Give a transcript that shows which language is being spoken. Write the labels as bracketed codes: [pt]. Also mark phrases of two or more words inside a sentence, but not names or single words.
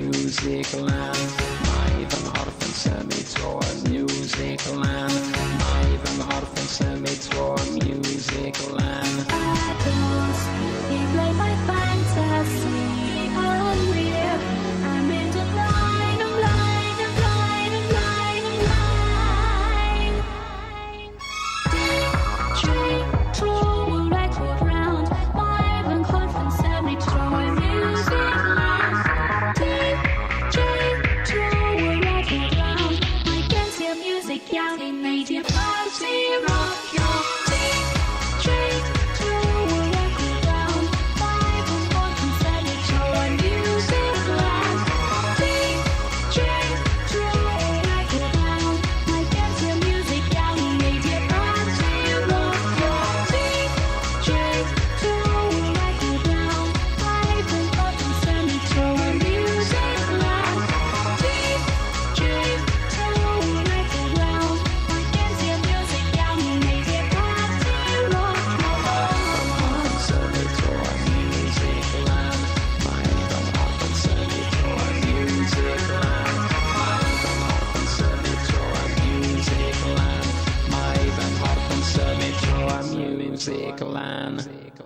[en] musicland. [cy] Mae fy nghorff yn symud trwy'r musicland. Mae fy nghorff yn symud trwy'r musicland. [en] Apples, you play my fantasy. Unreal, I'm in the line, I'm blind, I'm blind, I'm blind, I'm blind. DJ, throw a record round. [cy] My fy nghorff yn symud trwy'r musicland. [en] DJ, throw a record round. I can see music [cy] iawn i wneud i'r [en] party rock your DJ, throw a record round. [cy] My fy nghorff yn symud trwy'r musicland. [en] DJ, throw a record round. I can see music [cy] iawn i wneud i'r [en] party rock your DJ, throw a record round. [cy] My fy nghorff yn symud trwy'r musicland. [en] DJ, throw a record round. I can see music [cy] iawn i wneud i'r [en] party rock your [cy] Symud trwy'r musicland. Mae fy nghorff yn symud trwy'r musicland. Mae fy nghorff yn symud trwy'r musicland. Mae fy nghorff yn symud trwy'r musicland.